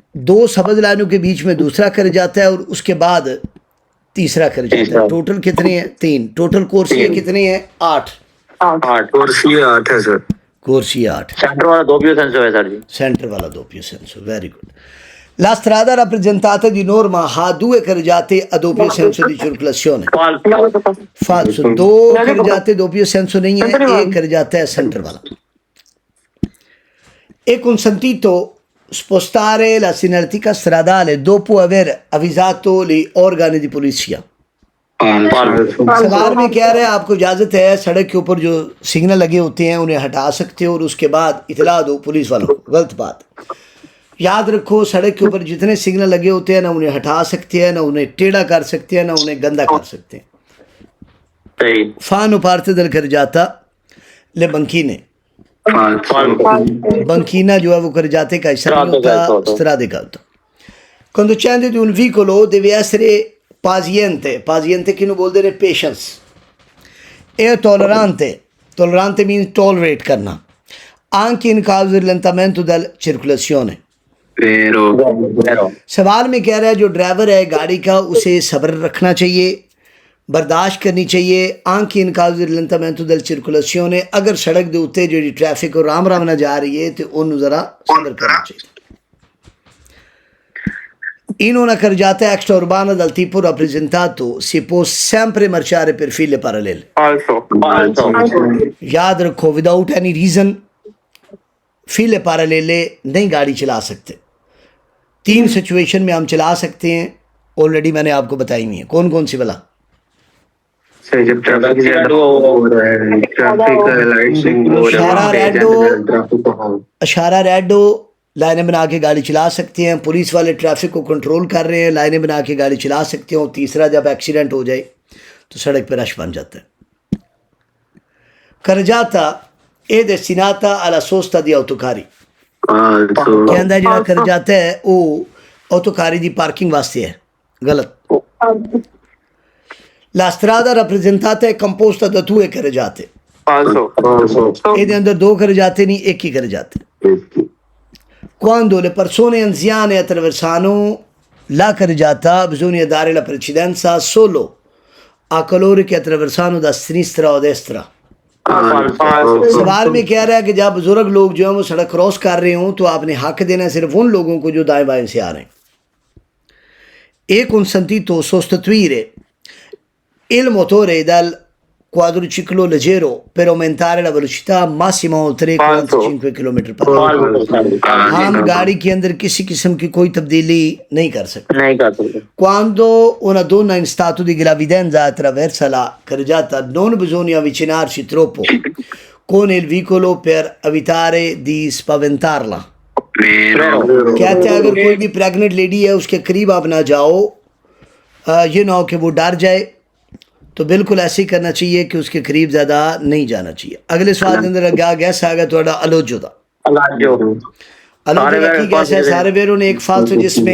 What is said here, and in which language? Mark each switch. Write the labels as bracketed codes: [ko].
[hi] 2 सबज लाइनों के बीच में दूसरा कर जाता है और उसके बाद तीसरा कर जाता है. टोटल कितने हैं? 3. टोटल कोर्सी कितने हैं? 8. 8 कुर्सी 8 है सर. कोर्सी 8. सेंटर वाला [it] doppio senso [hi] है सर जी. सेंटर वाला [it] doppio senso. [hi] Very good. [it] La strada rappresentata di norma ha 2 carreggiate a doppio senso di circolazione. Falso. 2 carreggiate doppio senso [hi] नहीं है. एक carreggiata है सेंटर वाला. [it] È consentito spostare la segnaletica stradale dopo aver avvisato gli organi di polizia. [hi] सवाल में कह रहे हैं आपको इजाज़त है सड़क के ऊपर जो सिग्नल लगे होते हैं उन्हें हटा सकते हो और उसके बाद इतला दो पुलिस वालों को. गलत बात. याद रखो सड़क के ऊपर जितने सिग्नल लगे होते हैं ना उन्हें हटा सकते हैं, ना उन्हें टेढ़ा कर सकते हैं, ना उन्हें गंदा कर सकते हैं. [it] Fanno parte del carreggiata le banchine. [hi] Banchina जो है वो carreggiate का हिस्सा नहीं होता, strade का होता. [it] Conducente di un veicolo deve essere paziente. Paziente che non vuol dire patience. E tollerante. Tollerante [en] means tolerate [it] करना. Anche in caso di rallentamento della circolazione. [hi] सवाल में कह रहा है जो ड्राइवर है गाड़ी का उसे सब्र रखना चाहिए, बर्दाश्त करनी चाहिए. [it] anche in caso di rallentamento della circolazione. [hi] अगर सड़क के उत्ते जो ट्रैफिक और राम राम ना जा रही है तो उन्हें ज़रा सब्र करना चाहिए. [it] in una carreggiata extraurbana dal tipo rappresentato si può sempre marciare per file parallele. Also. [hi] याद रखो विदाउट एनी रीजन फीले parallele नहीं गाड़ी चला सकते। 3 सिचुएशन में हम चला सकते हैं, ऑलरेडी मैंने आपको बताई हुई है। कौन कौन सी बला? सही, जब ट्रैफिक ज्यादा हो रहा है, ट्रैफिक लाइट्स हो इशारा रहा रेड इशारा रेड हो, लाइनें बना के गाड़ी चला सकते हैं। पुलिस वाले ट्रैफिक को कंट्रोल कर रहे हैं, लाइनें बना के गाड़ी चला सकते हो। तीसरा, जब एक्सीडेंट हो जाए तो सड़क पर रश बन जाता है। [it] Carreggiata è destinata alla sosta di autocarri। [pa] कहता ਜਿਹੜਾ carreggiata है वो autocarri ਦੀ ਪਾਰਕਿੰਗ ਵਾਸਤੇ ਹੈ। [hi] गलत। [it] La strada rappresentata è composta da 2 carreggiate। Also. [pa] ਇਹਦੇ ਅੰਦਰ 2 carreggiate ਨਹੀਂ, ਇੱਕ ਹੀ carreggiate। [it] Quando le persone anziane attraversano la carreggiata bisogna dare la precedenza solo a coloro che attraversano da sinistra o destra। [hi] सवाल में कह रहा है कि जब बुजुर्ग लोग जो है वो सड़क क्रॉस कर रहे हों तो आपने हक देना सिर्फ उन लोगों को जो दाएं बाएं से आ रहे हैं। [it] E consentito sostituire il motore dal quadriciclo leggero per aumentare la velocità massima oltre 45 km/h। [hi] हम गाड़ी के अंदर किसी किस्म की कोई तब्दीली नहीं कर सकते। नहीं कर सकते। [it] Quando una donna in stato di gravidanza attraversa la carreggiata non bisogna avvicinarsi troppo con il veicolo per evitare di spaventarla। [hi] कहते हैं अगर कोई भी प्रेग्नेंट लेडी है उसके करीब आप ना जाओ, ये ना हो कि वो डर जाए, तो बिल्कुल ऐसे ही करना चाहिए कि उसके करीब ज़्यादा नहीं जाना चाहिए। अगले सवाल के अंदर क्या गैस आ गया थोड़ा अलोजो था। अलोजो की गैस है सारे वेरों ने एक फालतू जिसमें